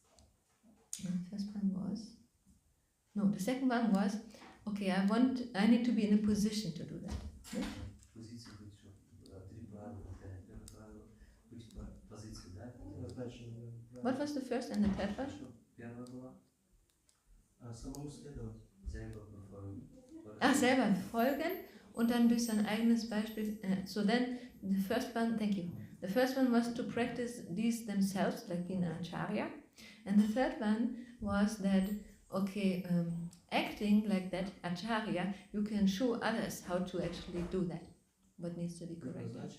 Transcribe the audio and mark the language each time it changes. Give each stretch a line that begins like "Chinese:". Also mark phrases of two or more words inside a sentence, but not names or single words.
English: The second one was, okay, I need to be in a position to do that. Yeah? What was the first and the third one?
Russian: Самому следовать.
German: Selber folgen und dann durch sein eigenes Beispiel.
English: So then, the first one, thank you. The first one was to practice these themselves, like being an acharya. And the third one was that, okay, acting like that acharya, you can show others how to actually do that, what needs to be corrected.